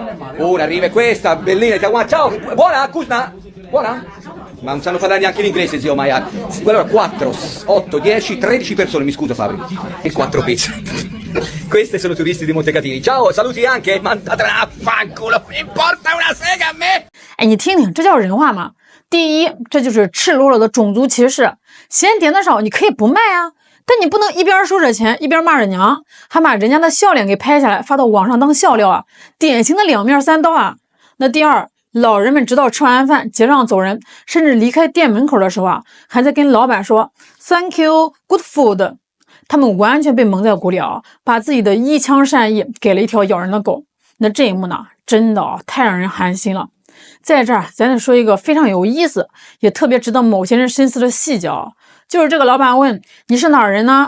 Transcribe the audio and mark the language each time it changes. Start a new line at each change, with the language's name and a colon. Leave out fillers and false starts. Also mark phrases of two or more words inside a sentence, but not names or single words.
Italian: Una arriva e questa, bellina, ciao! Buona, Kusna? Buona? Ma non sanno parlare neanche l'inglese, zio Maya. Allora 4, 8, 10, 13 persone, mi scuso Fabri. E 4 pizze. Queste sono turisti di Montecatini. Ciao, saluti anche. Mandatela a fanculo, mi importa una sega a me.
Chinese: 哎，你听听，这叫人话吗？第一，这就是赤裸裸的种族歧视。嫌点的少，你可以不卖啊，但你不能一边收着钱，一边骂着娘，还把人家的笑脸给拍下来发到网上当笑料啊，典型的两面三刀啊。那第二，老人们直到吃完饭结账走人，甚至离开店门口的时候啊，还在跟老板说
English: Thank you, good food。
Chinese: 他们完全被蒙在鼓里啊，把自己的一腔善意给了一条咬人的狗。那这一幕呢，真的太让人寒心了。在这儿咱得说一个非常有意思，也特别值得某些人深思的细节啊，就是这个老板问你是哪儿人呢？